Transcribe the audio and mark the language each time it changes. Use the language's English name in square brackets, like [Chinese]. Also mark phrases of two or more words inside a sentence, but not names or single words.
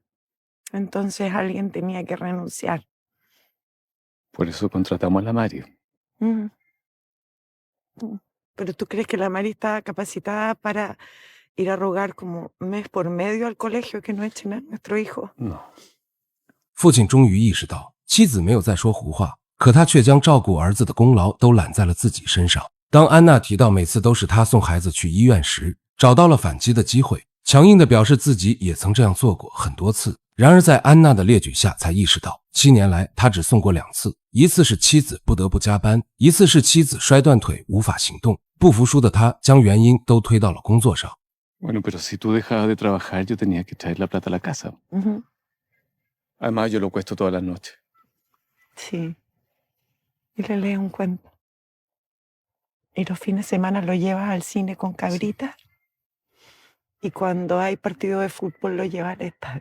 [Spanish] Entonces alguien tenía que renunciar. Por eso contratamos a la Mari. Mm. Mm. ¿Pero tú crees que la Mari está capacitada para ir a rogar como mes por medio al colegio que no echen a nuestro hijo? No. [Chinese] 父亲终于意识到妻子没有在说胡话，可他却将照顾儿子的功劳都揽在了自己身上。当安娜提到每次都是她送孩子去医院时，找到了反击的机会，强硬地表示自己也曾这样做过很多次。然而在安娜的列举下才意识到，7年来他只送过2次，一次是妻子不得不加班，一次是妻子摔断腿无法行动。不服输的他将原因都推到了工作上。 [Spanish] Bueno, pero si tú dejabas de trabajar, yo tenía que traer la plata a la casa. Además, yo lo cuesto todas las noches. Sí. Y le lees un cuento. Y los fines de semana lo llevas al cine con cabritas. Y cuando hay partido de fútbol lo llevas al estadio.